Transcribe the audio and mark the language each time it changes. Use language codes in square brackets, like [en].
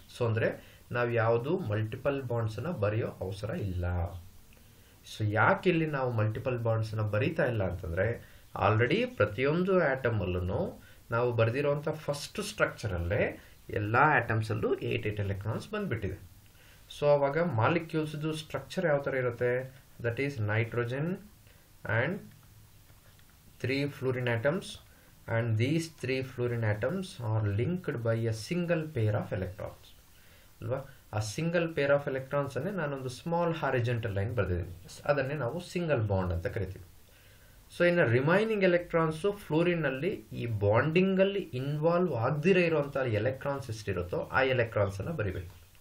[kn] So ಅಂದರೆ ನಾವು ಯಾವುದು ಮಲ್ಟಿಪಲ್ ಬಾಂಡ್ಸನ್ನು ಬರೆಯೋ ಅವಸರ ಇಲ್ಲ. ಸೊ ಯಾಕೆ ಇಲ್ಲಿ ನಾವು ಮಲ್ಟಿಪಲ್ ಬಾಂಡ್ಸನ್ನು ಬರೀತಾ ಇಲ್ಲ ಅಂತಂದರೆ, ಆಲ್ರೆಡಿ ಪ್ರತಿಯೊಂದು ಆಟಮಲ್ಲೂ ನಾವು ಬರೆದಿರೋಂಥ ಫಸ್ಟ್ ಸ್ಟ್ರಕ್ಚರಲ್ಲೇ ಎಲ್ಲ ಆಟಮ್ಸಲ್ಲೂ 8 ಎಲೆಕ್ಟ್ರಾನ್ಸ್ ಬಂದುಬಿಟ್ಟಿದೆ. ಸೊ ಆವಾಗ ಮಾಲಿಕ್ಯೂಲ್ಸ್ದು ಸ್ಟ್ರಕ್ಚರ್ ಯಾವ ಥರ ಇರುತ್ತೆ, [en] that is nitrogen and 3 fluorine atoms, and these 3 fluorine atoms are linked by a single pair of electrons [kn] ಅಲ್ವಾ. ಆ ಸಿಂಗಲ್ ಪೇರ್ ಆಫ್ ಎಲೆಕ್ಟ್ರಾನ್ಸ್ ಅನ್ನೇ ನಾನೊಂದು ಸ್ಮಾಲ್ ಹಾರಿಜೆಂಟಲ್ ಲೈನ್ ಬರೆದಿದ್ದೀನಿ, ಅದನ್ನೇ ನಾವು ಸಿಂಗಲ್ ಬಾಂಡ್ ಅಂತ ಕರಿತೀವಿ. ಸೊ ಇನ್ನು ರಿಮೈನಿಂಗ್ ಎಲೆಕ್ಟ್ರಾನ್ಸು ಫ್ಲೂರಿನಲ್ಲಿ ಈ ಬಾಂಡಿಂಗಲ್ಲಿ ಇನ್ವಾಲ್ವ್ ಆಗದಿರೋ ಇರುವಂಥ ಎಲೆಕ್ಟ್ರಾನ್ಸ್ ಎಷ್ಟಿರುತ್ತೋ ಆ ಎಲೆಕ್ಟ್ರಾನ್ಸನ್ನು ಬರಿಬೇಕು.